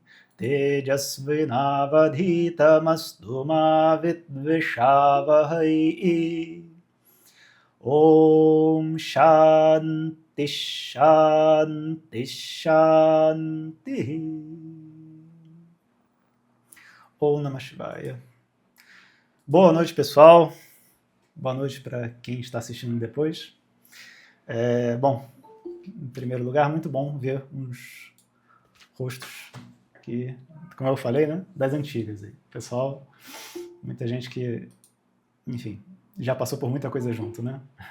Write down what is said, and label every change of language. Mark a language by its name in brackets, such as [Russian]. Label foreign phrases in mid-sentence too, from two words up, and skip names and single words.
[Sanskrit] Tejasvinavadhitamastu ma vidvishavahai Om Shanti Shanti Shanti Om Namah Shivaya. [Portuguese] Boa noite, pessoal. Boa noite para quem está assistindo depois. Bom, em primeiro lugar, muito bom ver uns rostos que, como eu falei, né, das antigas. Aí. Pessoal, muita gente que, enfim, já passou por muita coisa junto, né?